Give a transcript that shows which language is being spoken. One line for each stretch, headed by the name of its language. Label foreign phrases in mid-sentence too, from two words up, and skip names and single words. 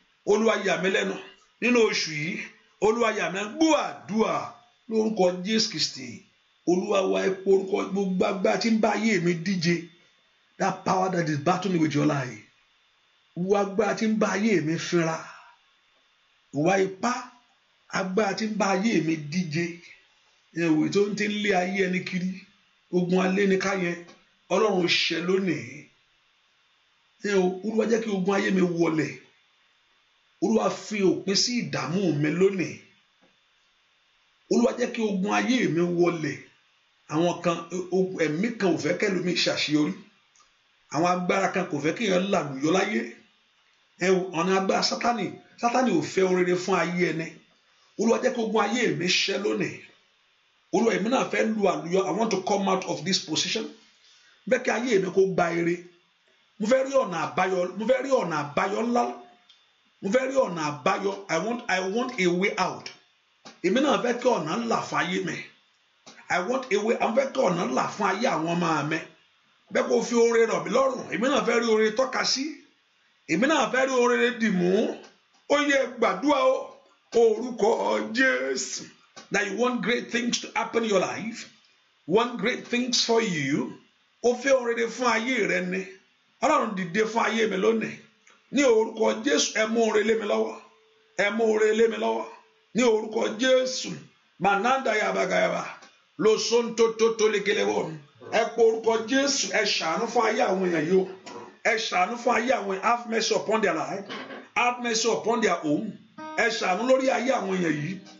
Yoruba: Olúwa, yà mí lẹ́nu nínú oṣù yìí. Olúwa, yà mí lẹ́nu. Gbọ́ àdúrà lórúkọ Jésù Kristi. Olúwa wa, ẹ pe orúkọ, gbogbo agbára tí ń bá ayé mi díje.
English: That power that is battling with your life.
Yoruba: Gbogbo agbára tí ń bá ayé mi fínra. Ìwà ipá, agbára tí ń bá ayé mi díje. Ìwé tó ń ti ń lé ayé ẹni kiri. Ogun aléniká yẹn, Ọlọ́run ṣẹ lónìí. Ẹ o, Olúwa jẹ́ kí ogun ayé mi wọlẹ̀. Olúwa fi òpin sí ìdààmú mi lónìí. Olúwa jẹ́ kí ogun ayé mi wọlẹ̀. Àwọn kan, o-, ẹ̀mí kan ò fẹ́ kẹ́lòmíì ṣàṣeyọrí. Àwọn agbára kan kò fẹ́ kéèyàn làlùyọ láyé. Ẹ o, ọ̀nà agbára Sátánì, Sátánì ò fẹ́ ohun rere fún ayé ẹni. Olúwa jẹ́ kí ogun ayé mi ṣẹ́ lónìí. Olúwa, èmi náà fẹ́ lu àlùyọ.
English: I want to come out of this position.
Yoruba: Bẹ́ẹ̀ kí ayé mi kó gba ire. Mo fẹ́ rí ọ̀nà àbáyọ, mo fẹ́ rí ọ̀nà àbáyọ ńlá. Mo fẹ́ rí ọ̀nà àbáyọ.
English: I want, I want a way out.
Yoruba: Èmi náà fẹ́ kí ọ̀nà ńlá fáyé mi.
English: I want a way,
Yoruba: mo fẹ́ kí ọ̀nà ńlá fún ayé àwọn ọmọ mi. Bẹ́ẹ̀ kó fi oore rọ̀ mí lọ́rùn. Èmi náà fẹ́ rí oore tọ́ka sí. Èmi náà fẹ́ rí oore dì mú. Ó yẹ gbàdúrà o. Orúkọ Jésù.
English: That you want great things to happen in your life. Want great things for you.
Yoruba: O fẹ́ ohun rere fún ayé rẹ ni. Ọlọ́run dìde fún ayé mi lónìí. Ní orúkọ Jésù, ẹ mú ohun rere lé mi lọ́wọ́. Ẹ mú ohun rere lé mi lọ́wọ́. Ní orúkọ Jésù. Mananda yaba gayaba. Lo sonto to to lekele wo. Ẹ pe orúkọ Jésù, ẹ ṣàánú fún ayé àwọn èèyàn yìí o. Ẹ ṣàánú fún ayé àwọn èèyàn.
English: Have mercy upon their life. Have mercy upon their home.
Yoruba: Ẹ ṣàánú lórí ayé àwọn èèyàn yìí.